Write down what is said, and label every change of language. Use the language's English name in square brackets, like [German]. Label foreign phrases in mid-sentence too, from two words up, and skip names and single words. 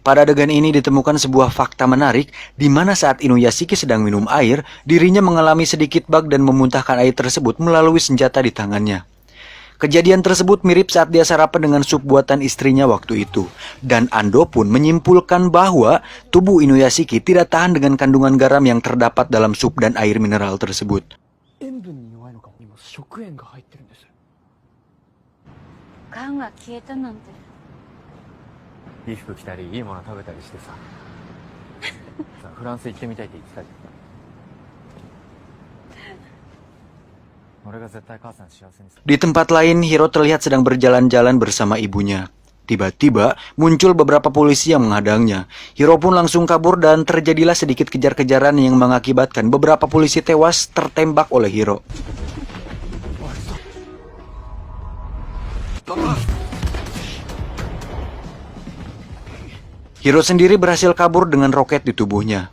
[Indonesian] Pada adegan ini ditemukan sebuah fakta menarik, di mana saat Inuyashiki sedang minum air, dirinya mengalami sedikit bug dan memuntahkan air tersebut melalui senjata di tangannya. Kejadian tersebut mirip saat dia sarapan dengan sup buatan istrinya waktu itu. Dan Ando pun menyimpulkan bahwa tubuh Inuyashiki tidak tahan dengan kandungan garam yang terdapat dalam sup dan air mineral tersebut. [Japanese] 塩分に弱いのかも。にも食塩が入ってるんです。缶が消えたなんて。いい服着たりいいもの食べたりしてささフランス行ってみたいって言ってたじゃん。俺が絶対母さん幸せにする。 [Indonesian] Di tempat lain, Hiro terlihat sedang berjalan-jalan bersama ibunya. Tiba-tiba muncul beberapa polisi yang menghadangnya. Hiro pun langsung kabur dan terjadilah sedikit kejar-kejaran yang mengakibatkan beberapa polisi tewas tertembak oleh Hiro. Hiro sendiri berhasil kabur dengan roket di tubuhnya.